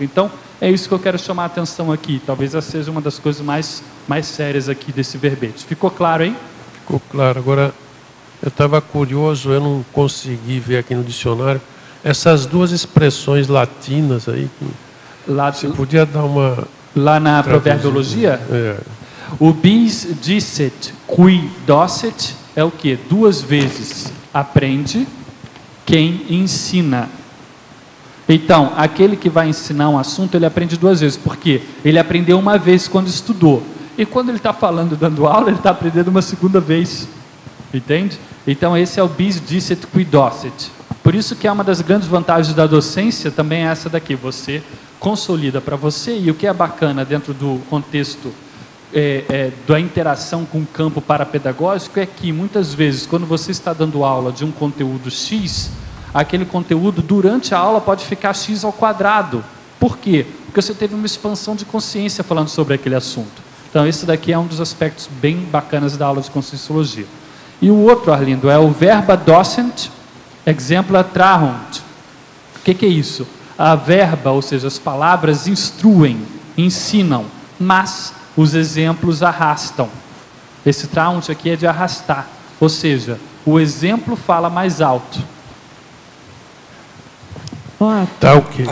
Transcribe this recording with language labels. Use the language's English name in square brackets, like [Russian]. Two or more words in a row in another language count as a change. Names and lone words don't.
[Portuguese] Então, é isso que eu quero chamar a atenção aqui. Talvez essa seja uma das coisas mais sérias aqui desse verbete. Ficou claro, hein? Ficou claro. Agora, eu estava curioso, eu não consegui ver aqui no dicionário, essas duas expressões latinas aí, você podia dar uma... Lá na proverbiologia? O [Latin] bis dicet qui docet [Portuguese] é o quê? Duas vezes aprende quem ensina. Então, aquele que vai ensinar um assunto, ele aprende duas vezes. Por quê? Ele aprendeu uma vez quando estudou. E quando ele está falando, dando aula, ele está aprendendo uma segunda vez. Entende? Então, esse é o [Latin] bis dicet qui docet. [Portuguese] Por isso que é uma das grandes vantagens da docência, também é essa daqui. Você consolida para você, e o que é bacana dentro do contexto da interação com o campo parapedagógico é que, muitas vezes, quando você está dando aula de um conteúdo X, aquele conteúdo, durante a aula, pode ficar X ao quadrado. Por quê? Porque você teve uma expansão de consciência falando sobre aquele assunto. Então, esse daqui é um dos aspectos bem bacanas da aula de conscienciologia. E o outro, Arlindo, é o [Latin] verba docent exempla trahunt. [Portuguese] O que é isso? A verba, ou seja, as palavras instruem, ensinam, mas os exemplos arrastam. Esse trahunt aqui é de arrastar, ou seja, o exemplo fala mais alto. Tá, okay.